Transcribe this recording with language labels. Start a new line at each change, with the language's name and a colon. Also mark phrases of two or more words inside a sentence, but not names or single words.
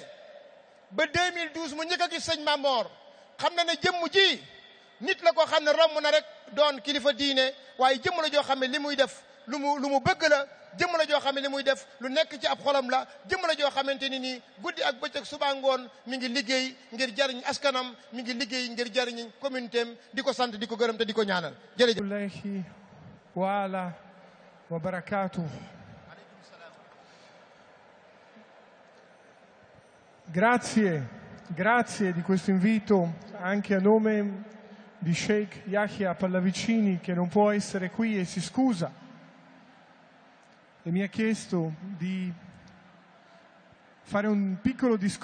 Wolof: ba 2012 mu njëkk a gis sëñ Mamor xam na ne jëmm ji nit la ko xam ne romb na rek doon kilifa diine waaye jëmm la joo xam ne li muy def lu mu bëgg la jëmm la joo xam ne li muy def lu nekk ci ab xolam la jëmm la joo xamante ni nii guddi ak bëccëg suba ngoon mi ngi liggéey ngir jariñ askanam mi ngi liggéey ngir jariñ communauté am di ko sant di ko gërëm te di ko ñaanal jërëjëf.
Arabic: عليه وعلى وبركاته.
Italian: Grazie di questo invito anche a nome di Sheikh Yahya Pallavicini che non può essere qui e si scusa e mi ha chiesto di fare un piccolo discorso